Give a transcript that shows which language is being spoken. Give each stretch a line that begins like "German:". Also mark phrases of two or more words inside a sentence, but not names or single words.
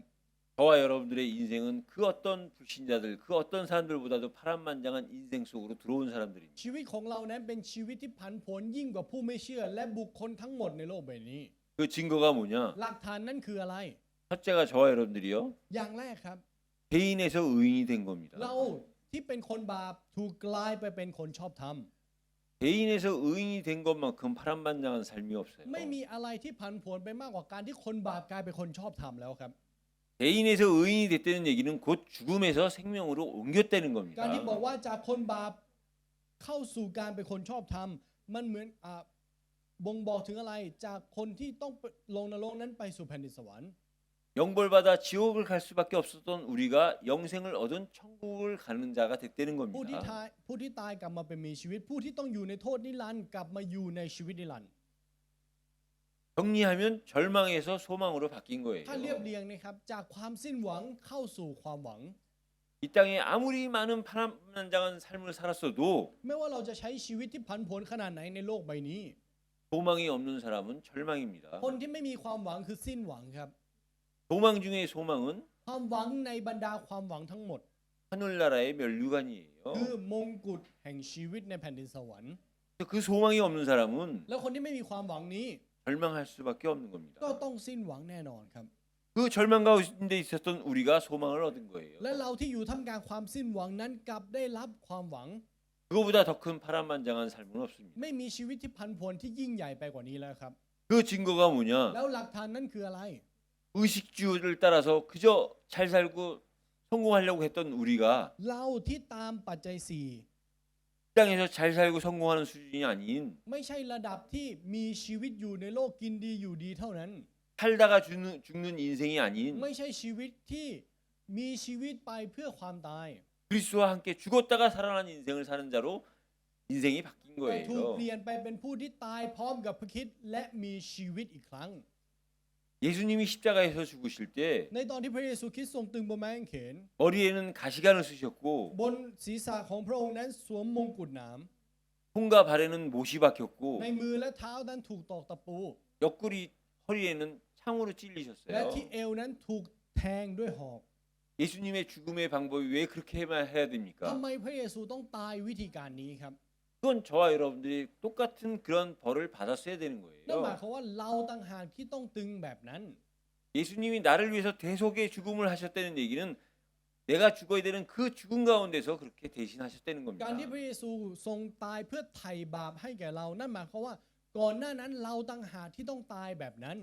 Korean: 저와 여러분들의 인생은 그 어떤 불신자들 그 어떤 사람들보다도 파란만장한 인생 속으로 들어온 사람들입니다.
Thai: ชีวิตของเรานั้นเป็นชีวิตที่ผันผวนยิ่งกว่าผู้ไม่เชื่อ และบุคคลทั้งหมดในโลกใบนี้
Korean: 그 증거가 뭐냐?
Thai: หลักฐานนั้นคืออะไร
Korean: 첫째가 저와 여러분들이요
Thai: อย่างแรกครับ
Korean: 개인에서 의인이 된 겁니다.
Thai: เราที่เป็นคนบาปถูกกลายไปเป็นคนชอบธรรม
Korean: 개인에서 의인이 된 것만큼 파란만장한 삶이 없어요.
Thai: ไม่มีอะไรที่ผันผวนไปมากกว่าการที่คนบาปกลายเป็นคนชอบธรรมแล้วครับ
Korean: 개인에서 의인이 됐다는 얘기는 곧 죽음에서 생명으로 옮겼다는
Thai: การที่บอก
Korean: 겁니다.
Thai: ว่าจากคนบาปเข้าสู่การเป็นคนชอบธรรมมันเหมือนบ่งบอกถึงอะไรจากคนที่ต้องลงนรกนั้นไปสู่แผ่นดินสวรรค์
Korean: 영벌받아 지옥을 갈 수밖에 없었던 우리가 영생을 얻은 천국을 가는 자가 됐다는
Thai: ผู้ที่
Korean: 겁니다.
Thai: ผู้ที่ตายกลับมาเป็นมีชีวิต ผู้ที่ต้องอยู่ในโทษนิรันดร์กลับมาอยู่ในชีวิตนิรันดร์
Korean: 정리하면 절망에서 소망으로 바뀐
Thai: ถ้าเรียบ
Korean: 거예요.
Thai: เรียงนะครับจากความสิ้นหวังเข้าสู่ความหวัง
Korean: 이 땅에 아무리 많은 파란만장한 삶을 살았어도
Thai: ไม่ว่าเราจะใช้ชีวิตที่ผันผวนขนาดไหนในโลกใบนี้
Korean: 소망이 없는 사람은 절망입니다.
Thai: คนที่ไม่มีความหวังคือสิ้นหวังครับ
Korean: 소망 중에 소망은
Thai: ความหวังในบรรดาความหวังทั้งหมด
Korean: 하늘나라의 면류관이에요.
Thai: คือมงกุฎแห่งชีวิตในแผ่นดินสวรรค์
Korean: 그 소망이 없는 사람은
Thai: แล้วคนที่ไม่มีความหวังนี้
Korean: 절망할 수밖에 없는 겁니다.
Thai: ก็ต้องสิ้นหวังแน่นอนครับ
Korean: 그 절망 가운데 있었던 우리가 소망을 얻은 거예요.
Thai: และเราที่อยู่ท่ามกลางความสิ้นหวังนั้นกลับได้รับความหวัง
Korean: 그거보다 더 큰 파란만장한 삶은 없습니다.
Thai: ไม่มีชีวิตที่พันผวนที่ยิ่งใหญ่ไปกว่านี้แล้วครับ
Korean: 그 증거가 뭐냐?
Thai: แล้วหลักฐานนั้นคืออะไร
Korean: 의식주를 따라서 그저 잘 살고 성공하려고 했던 우리가
Thai: เราที่ตามปัจจัยสี่
Korean: 이 땅에서 잘 살고 성공하는 수준이 아닌
Thai: ไม่ใช่ระดับที่มีชีวิตอยู่ในโลกกินดีอยู่ดีเท่านั้น
Korean: 살다가 죽는 인생이 아닌
Thai: ไม่ใช่ชีวิตที่มีชีวิตไปเพื่อความตาย
Korean: 그리스도와 함께 죽었다가 살아난 인생을 사는 자로 인생이 바뀐
Thai: แต่ถูก
Korean: 거예요.
Thai: เปลี่ยนไปเป็นผู้ที่ตายพร้อมกับพระคริสต์และมีชีวิตอีกครั้ง
Korean: 예수님이 십자가에서 죽으실 때
Thai: ในตอนที่พระเยซูคริสต์ทรงตึงบนไม้กางเขน
Korean: 머리에는 가시관을 쓰셨고
Thai: บนศีรษะของพระองค์นั้นสวมมงกุฎหนาม
Korean: 손과 발에는 못이 박혔고
Thai: ในมือและเท้านั้นถูกตอกตะปู
Korean: 옆구리 허리에는 창으로
Thai: และ
Korean: 찔리셨어요.
Thai: ที่เอวนั้นถูกแทงด้วยหอก
Korean: 예수님의 죽음의 방법이 왜 그렇게 해야
Thai: ทำ
Korean: 됩니까?
Thai: ไมพระเยซูต้องตายวิธีการนี้ครับ
Korean: 그건 저와 여러분들이 똑같은 그런 벌을 받았어야 되는
Thai: นั่นหมาย
Korean: 거예요.
Thai: ความว่าเราต่างหากที่ต้องตึงแบบนั้น
Korean: 예수님이 나를 위해서 대속의 죽음을 하셨다는 얘기는 내가 죽어야 되는 그 죽음 가운데서 그렇게 대신하셨다는
Thai: การ
Korean: 겁니다.
Thai: ที่พระเยซูทรงตายเพื่อไถ่บาปให้แก่เรา นั่นหมายความว่าก่อนหน้านั้นเราต่างหากที่ต้องตายแบบนั้น